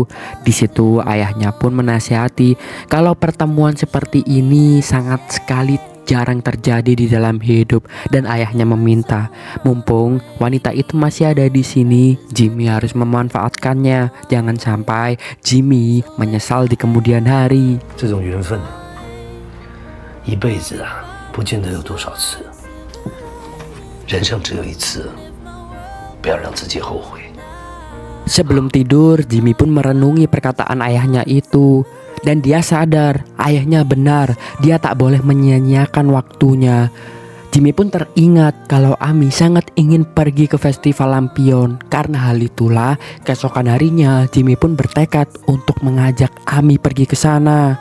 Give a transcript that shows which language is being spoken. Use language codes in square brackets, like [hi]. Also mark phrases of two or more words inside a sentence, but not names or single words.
[id] Di situ ayahnya pun menasihati kalau pertemuan seperti ini sangat sekali jarang terjadi di dalam hidup, dan ayahnya meminta mumpung wanita itu masih ada di sini, Jimmy harus memanfaatkannya. Jangan sampai Jimmy menyesal di kemudian hari. [zh] 这种缘分，一辈子啊，不见得有多少次。人生只有一次，不要让自己后悔。 [id] Sebelum tidur, Jimmy pun merenungi perkataan ayahnya itu. Dan dia sadar, ayahnya benar, dia tak boleh menyia-nyiakan waktunya. Jimmy pun teringat kalau Ami sangat ingin pergi ke festival lampion. Karena hal itulah, keesokan harinya Jimmy pun bertekad untuk mengajak Ami pergi ke sana.